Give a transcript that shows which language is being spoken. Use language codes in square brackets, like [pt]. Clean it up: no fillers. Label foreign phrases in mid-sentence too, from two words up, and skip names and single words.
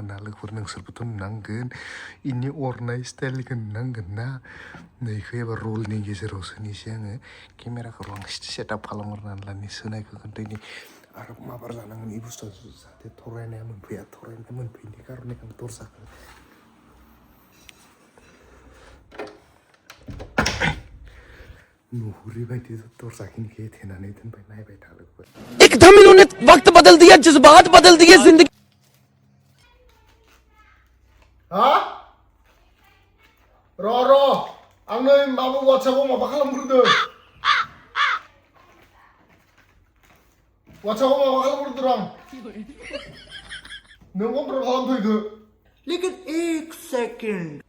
[brx] ना लोगोफोर नोंसोरबोथ' नुनांगोन इनि अरनाय स्टाइलखौ नुनांगोन ना नैखौ एबार रलनि गेजेराव सोनोसै आङो केमेराखौ आं सेटआप खालामग्रोनानै लानि सोनायखौ खोन्थायनि आरो माबार जानांगोन इ बुस्थुआ जाहाथे थरायनाया मोनफैयैनि कारने आं दरजाखौ नुहुरी बायदि दरजाखिनिखौ एथेनानै दोनबाय नायबाय था लोगोफोर [hi] एकदम इन्होंने वक्त बदल दिया जज्बात बदल दिए जिंदगी [brx] हा र' आं नै माबा वाट्सएपआव माबा खालामग्रोदों आं नों कन्ट्रल खालामफैदो [hi] लेकिन एक सेकंड